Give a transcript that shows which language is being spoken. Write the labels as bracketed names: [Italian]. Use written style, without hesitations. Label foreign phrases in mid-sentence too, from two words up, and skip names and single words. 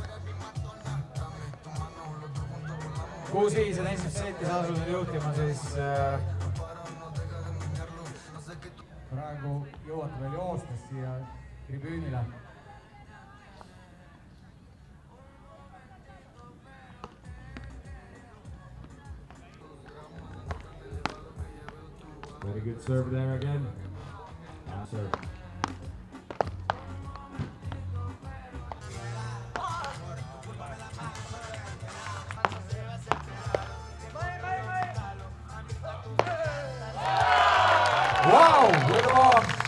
[Estonian] 6-5 on esimeses setis asunud juhtima, siis praegu jõuate veel joostes siia tribüünile. [English] Very good serve there again. Serve. Wow, good one!